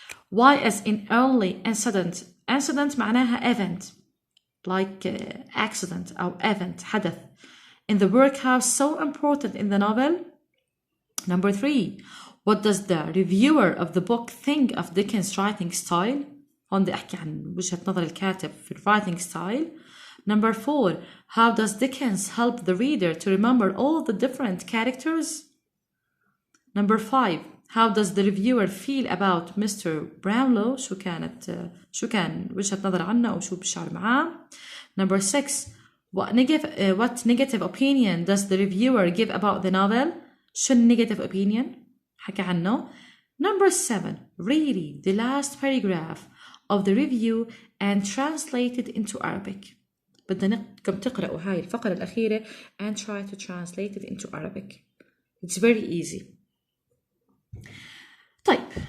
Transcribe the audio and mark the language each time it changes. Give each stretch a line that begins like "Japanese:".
English: Why is in early incident. Incident
Arabic: معناها
English: event. Like accident
Arabic: أو
English: event
Arabic: حدث.
English: In the workhouse so important in the novel. Number 3. What does the reviewer of the book think of Dickens' writing style?
Arabic: هون بدي أحكي عن وجهة نظر الكاتب في
English: writing style. Number 4. How does Dickens help the reader to remember all the different characters? Number 5. How does the reviewer feel about Mr. Brownlow?
Arabic: شو كان وجهة نظر عنه أو شو بشعر معاه.
English: Number 6. What negative opinion does the reviewer give about the novel?
Arabic: شو
English: negative opinion
Arabic: حكى عنه.
English: Number 7. Read the last paragraph of the review and translate it into Arabic.
Arabic: بدكم تقرأوا هاي الفقرة الأخيرة
English: and try to translate it into Arabic. It's very easy.
Arabic: طيب.